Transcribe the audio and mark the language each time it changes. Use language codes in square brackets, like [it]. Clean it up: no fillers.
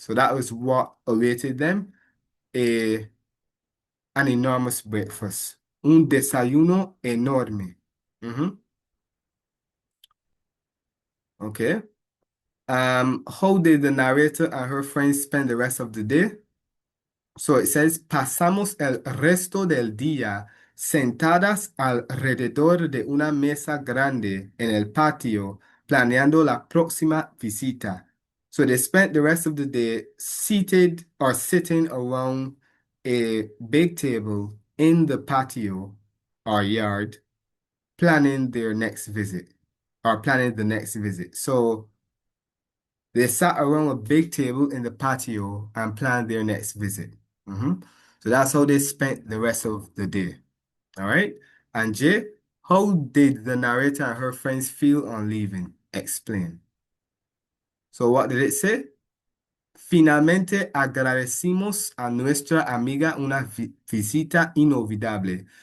[en] So that was what awaited them, a, an enormous breakfast. [es] Un desayuno enorme. [en] Okay. How did the narrator and her friends spend the rest of the day? So it says, [es] pasamos el resto del día sentadas alrededor de una mesa grande en el patio, planeando la próxima visita. [en] So they spent the rest of the day seated or sitting around a big table in the patio or yard, planning their next visit or planning the next visit. So they sat around a big table in the patio and planned their next visit. So that's how they spent the rest of the day. All right. And Jay, how did the narrator and her friends feel on leaving? Explain. So what did it say? [es] Finalmente agradecimos a nuestra amiga una visita inolvidable.